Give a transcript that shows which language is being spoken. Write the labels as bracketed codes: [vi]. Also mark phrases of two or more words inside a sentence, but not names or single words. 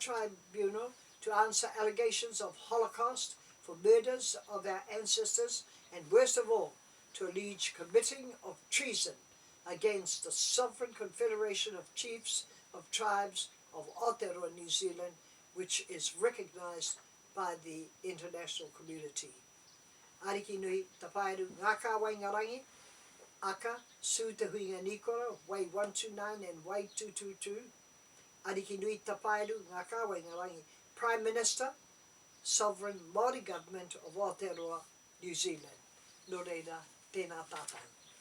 [en] Tribunal to answer allegations of Holocaust for murders of our ancestors and worst of all, to allege committing of treason against the sovereign confederation of chiefs of tribes of Aotearoa, New Zealand, which is recognised by the international community. [mi] Ariki nui tapaeru ngaka waingarangi, aka Sue Hui Nikora, Wai 129 and Wai 222. Ariki nui tapaeru ngaka waingarangi, [en] Prime Minister, Sovereign Maori Government of Aotearoa, New Zealand. [mi] No reira, tēnā tātou.